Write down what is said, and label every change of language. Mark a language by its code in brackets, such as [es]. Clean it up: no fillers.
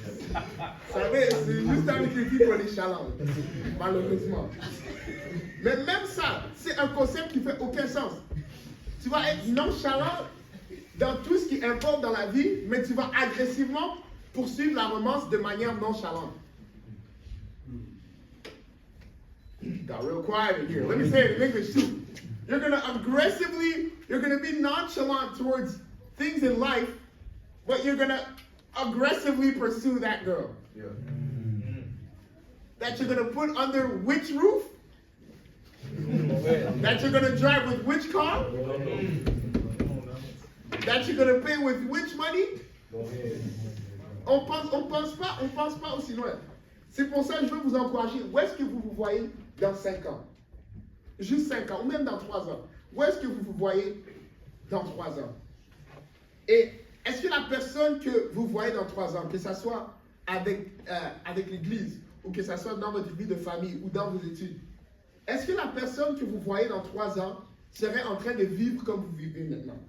[fr] Vous savez, c'est juste avec les filles pour les chaleurs. Malheureusement. Mais même ça, c'est un concept qui fait aucun sens. Tu vas être nonchalant dans tout ce qui importe dans la vie, mais tu vas agressivement poursuivre la romance de manière nonchalante. [en] Got real quiet in here. Let me say it in English too. You're going to be nonchalant towards things in life, but you're going to aggressively pursue that girl. Yeah. That you're going to put under which roof? That you're going to drive with which car? That you're going to pay with which money? [fr] On pense pas aussi loin. C'est pour ça que je veux vous encourager. Où est-ce que vous vous voyez dans 5 ans? Juste 5 ans, ou même dans 3 ans. Où est-ce que vous vous voyez dans 3 ans? Et est-ce que la personne que vous voyez dans 3 ans, que ce soit avec l'Église, ou que ce soit dans votre vie de famille, ou dans vos études, est-ce que la personne que vous voyez dans 3 ans serait en train de vivre comme vous vivez maintenant?